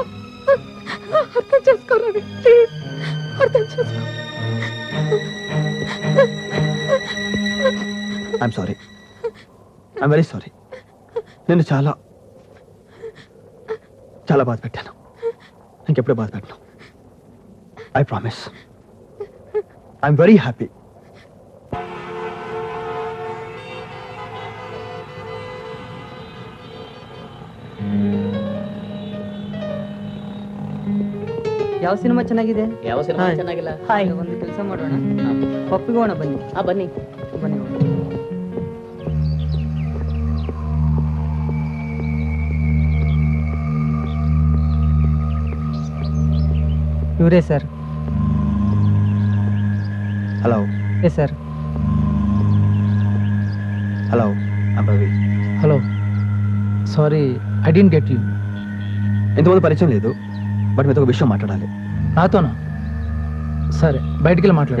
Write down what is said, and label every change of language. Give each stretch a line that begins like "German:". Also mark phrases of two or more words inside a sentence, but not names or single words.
Telugu: అర్థం చేసుకోరాని, ప్లీజ్ అర్థం చేసుకో.
English: I'm sorry, I'm very sorry.
Telugu: నేను చాలా చాలా బాధ పెట్టాను. ఇంకెప్పుడు బాధ పెట్టను.
English: I promise. I'm very happy.
Kannada: ಯಾವ ಸಿನಿಮಾ ಚೆನ್ನಾಗಿದೆ? ಯಾವ ಸಿನಿಮಾ ಚೆನ್ನಾಗಿಲ್ಲ? ಹಾಯ್, ಒಂದು ಕೆಲಸ ಮಾಡೋಣ, ಒಪ್ಪಿಗೋಣ ಬನ್ನಿ. ಬನ್ನಿ. ಬನ್ನಿ. ಇವರೇ ಸರ್.
Telugu: హలో
English: yes sir. Hello, I'm Ravi. Hello, sorry I didn't get you.
Telugu: ఇంతకుముందు పరిచయం లేదు, బట్ మీతో ఒక విషయం మాట్లాడాలి. నాతోనా? సరే, బయటికి వెళ్ళి మాట్లాడా.